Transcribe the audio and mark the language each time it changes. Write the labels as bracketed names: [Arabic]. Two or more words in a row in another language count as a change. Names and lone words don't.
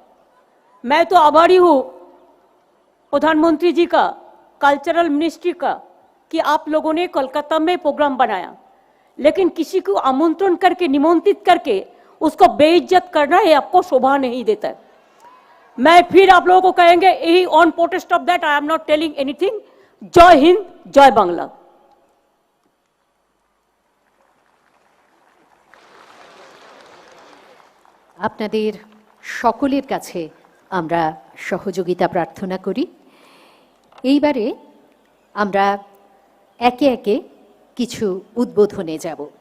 [Hindi] मैं तो आभारी हूं प्रधानमंत्री जी का, [English] cultural ministry [Hindi] का, कि आप लोगों ने कोलकाता में प्रोग्राम बनाया, लेकिन किसी को आमंत्रण करके, निमंत्रित करके उसको बेइज्जत करना है आपको शोभा नहीं देता। मैं फिर आप लोगों को कहेंगे यही [English] on protest of that I am not telling anything. [Hindi] जय हिंद, जय बांग्ला। [Bangla] আপনাদের সকলের কাছে আমরা সহযোগিতা প্রার্থনা করি। এইবারে আমরা একে একে কিছু উদ্বোধনে যাব।